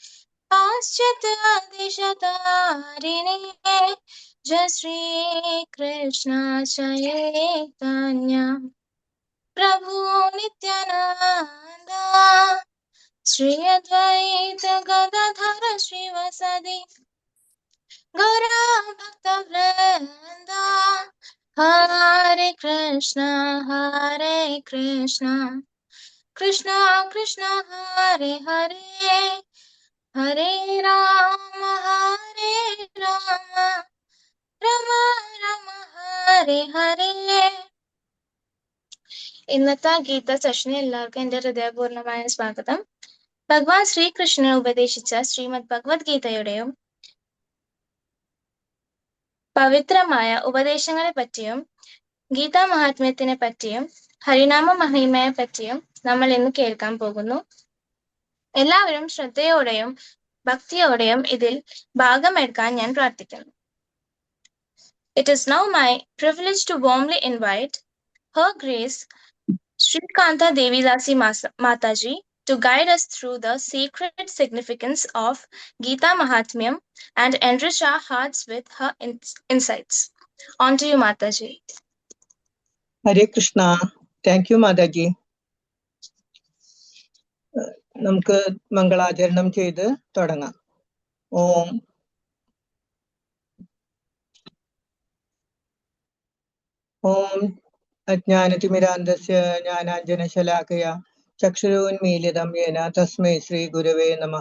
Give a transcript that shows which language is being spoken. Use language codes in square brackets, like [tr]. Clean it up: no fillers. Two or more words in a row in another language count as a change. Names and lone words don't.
[sa] पश्चातदिशतारिणे जय श्री कृष्ण चैतन्य प्रभु नित्यानन्द श्री अद्वैत गदाधर श्रीवासादि गौर भक्त वृन्द हरे कृष्ण कृष्ण कृष्ण हरे हरे हरे राम राम राम हरे हरे. [ml] ഇന്നത്തെ ഗീത സെഷന് എല്ലാവർക്കും എന്റെ ഹൃദയപൂർണമായ സ്വാഗതം. ഭഗവാൻ ശ്രീകൃഷ്ണൻ ഉപദേശിച്ച ശ്രീമദ് ഭഗവത്ഗീതയുടെയും പവിത്രമായ ഉപദേശങ്ങളെ പറ്റിയും ഗീതാ മഹാത്മ്യത്തിനെ പറ്റിയും ഹരിനാമ മഹിമയെ പറ്റിയും നമ്മൾ ഇന്ന് കേൾക്കാൻ പോകുന്നു. എല്ലാവരും ശ്രദ്ധയോടെയും ഭക്തിയോടെയും ഇതിൽ ഭാഗമെടുക്കാൻ ഞാൻ പ്രാർത്ഥിക്കുന്നു. [en] It is now my privilege to warmly invite Her Grace Shrikanta Devidasi Mataji to guide us through the sacred significance of Gita Mahatmyam and enrich our hearts with her insights. On to you, Mataji. Hare Krishna. Thank you, Mataji. [ml] നമുക്ക് മംഗളാചരണം ചെയ്ത് തുടങ്ങാം. [sa] ഓം അജ്ഞാനതിമിരാന്തസ്യ ജ്ഞാനാഞ്ജനശലാകയ ചക്ഷുരോന്മീലിതം യേന തസ്മൈ ശ്രീ ഗുരവേ നമഃ.